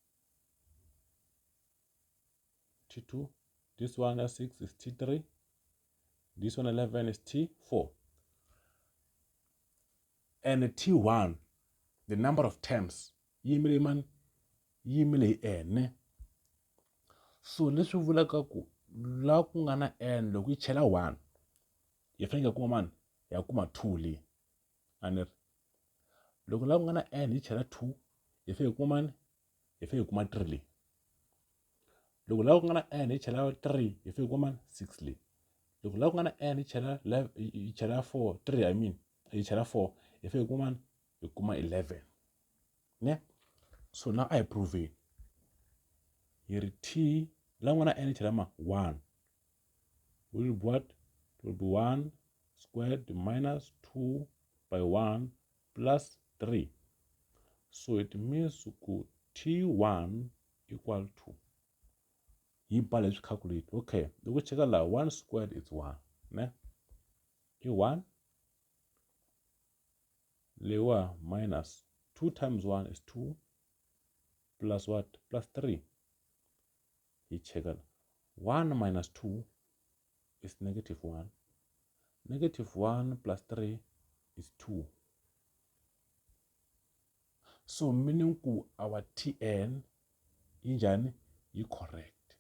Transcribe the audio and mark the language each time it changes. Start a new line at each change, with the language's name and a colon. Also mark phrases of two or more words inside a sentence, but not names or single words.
English: T2. This one 6 is T3. This one 11 is T4. And T1, the number of terms, yimile n. So let's
Tsonga: vula kaku la ku nga na n loko yi chela 1 yi fanele kuma mani ya kuma 2 li anir loko la ku nga na n yi chela 2 yi fanele kuma mani yi fanele kuma 3 li loko la ku nga na n yi chela 3 yi fanele kuma mani 6 li loko la ku nga na n yi chela 4 3
English: I mean
Tsonga: yi chela 4 yi fanele kuma mani yi kuma 11 ne.
English: So now I prove it. Here T
Tsonga: la ku nga na n yi chela ma 1
English: will be what? It will be 1 squared minus 2 by 1 plus 3. So it means T1 equal to let's calculate. Okay, the check out 1 squared is 1. Ne? E1 lewa minus 2 times 1 is 2 plus what? Plus 3. He check out 1 minus 2 is negative 1. Negative 1 plus 3 is 2. So meaning our Tn injani is correct.